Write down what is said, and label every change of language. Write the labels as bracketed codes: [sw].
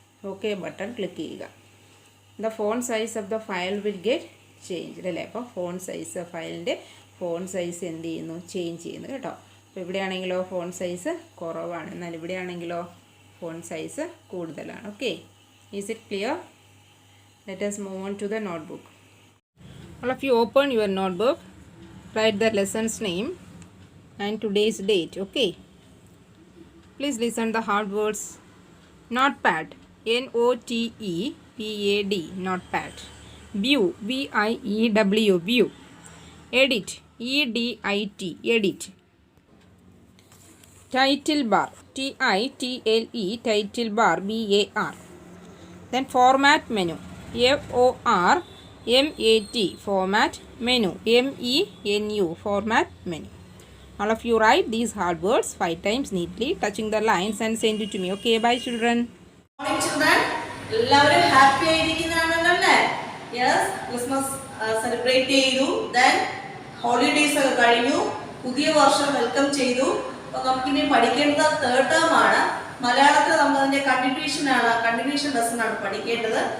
[ml] Okay button click ചെയ്യുക. [en] the font size of the file will get change [ml] അല്ലേ. അപ്പോൾ font size ഫയലിൻ്റെ font size എന്ത് ചെയ്യുന്നു? Change ചെയ്യുന്നു കേട്ടോ. അപ്പോൾ ഇവിടെയാണെങ്കിലോ ഫോണ്ട് സൈസ് കുറവാണ്, എന്നാൽ ഇവിടെയാണെങ്കിലോ ഫോണ്ട് സൈസ് കൂടുതലാണ്. [en] Okay, is it clear? Let us move on to the notebook. All of you open your notebook, write the lesson's name and today's date. Okay, please listen the hard words. Notepad, N-O-T-E-P-A-D, Notepad. View, V-I-E-W, view. Edit, E-D-I-T, edit. Title bar, T-I-T-L-E, title bar, B-A-R. Then format menu, F-O-R-M-A-T, format menu, M-E-N-U, format menu. All of you write these hard words 5 times neatly, touching the lines and send it to me. Okay, bye children. Morning children. [ml] എല്ലാവരും happy ആയിരിക്കുന്നതാണല്ലോ അല്ലേ? Yes, Christmas celebrate ചെയ്തു. Then holidays ഒക്കെ കഴിഞ്ഞു. പുതിയ വർഷം welcome ചെയ്തു. അപ്പോൾ നമുക്കിനി പഠിക്കേണ്ടത് തേർഡ് ടേം ആണ്. മലയാളത്തിൽ നമ്മൾ അതിൻ്റെ കണ്ടിന്യൂഷൻ ലെസൺ ആണ് പഠിക്കേണ്ടത്.